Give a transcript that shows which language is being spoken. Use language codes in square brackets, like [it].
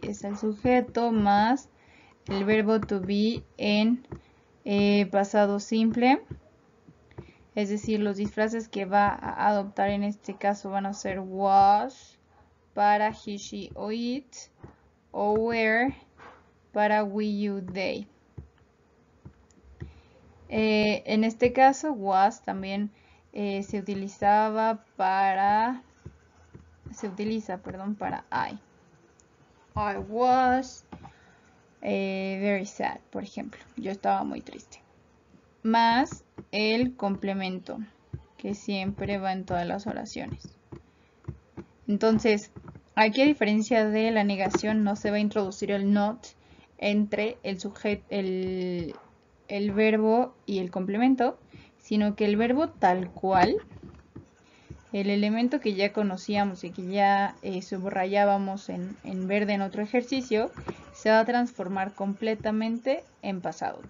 [es] Es el sujeto más el verbo to be en pasado simple, es decir, los disfraces que va a adoptar en este caso van a ser was para he, she o it, o were para we, you, they. En este caso was también se utiliza para I. [en] I was very sad, [es] por ejemplo. Yo estaba muy triste. Más el complemento, que siempre va en todas las oraciones. Entonces, aquí a diferencia de la negación, no se va a introducir el not entre el sujeto, el verbo y el complemento, sino que el verbo tal cual, el elemento que ya conocíamos y que ya subrayábamos en verde en otro ejercicio, se va a transformar completamente en pasado.